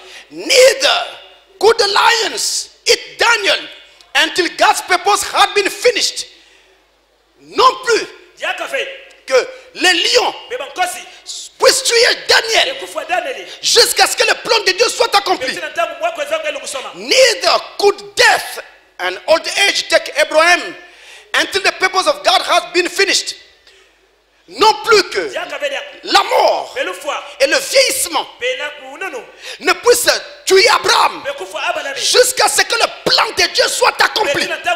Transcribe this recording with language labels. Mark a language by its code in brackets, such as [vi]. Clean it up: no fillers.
[en] Neither could the lions eat Daniel until God's purpose had been finished. [fr] Non plus que les lions puissent tuer Daniel jusqu'à ce que le plan de Dieu soit accompli. [en] Neither could death and old age take Abraham until the purpose of God has been finished. [fr] Non plus que la mort et le vieillissement ne puissent tuer Abraham jusqu'à ce que le plan de Dieu soit accompli.